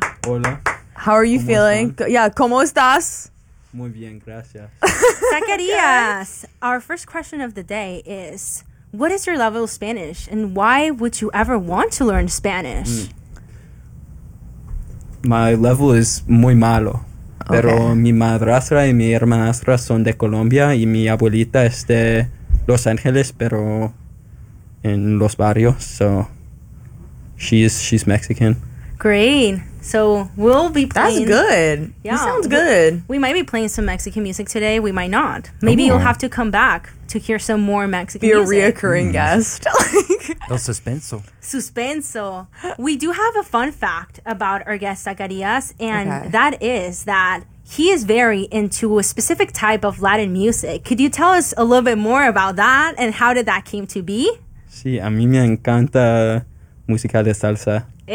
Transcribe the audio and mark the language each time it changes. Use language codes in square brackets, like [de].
[en] Hey. [es] Hola. [en] How are you feeling? [es] Están? [en] Yeah, [es] ¿cómo estás? Muy bien, gracias. [en] Zacarías, our first question of the day is, what is your level of Spanish and why would you ever want to learn Spanish? My level is [es] muy malo. [en] Okay. [es] Pero mi madrastra y mi hermanastra son de Colombia y mi abuelita es de Los Ángeles, pero en los barrios, [en] so she's Mexican. Great. So we'll be playing. That's good. Yeah. That sounds good. We might be playing some Mexican music today. We might not. Maybe you'll have to come back to hear some more Mexican music. Be a reoccurring guest. [es] El suspenso. Suspenso. [en] We do have a fun fact about our guest, Zacarías, and that is that he is very into a specific type of Latin music. Could you tell us a little bit more about that and how did that came to be? [es] Sí, a mí me encanta música de salsa.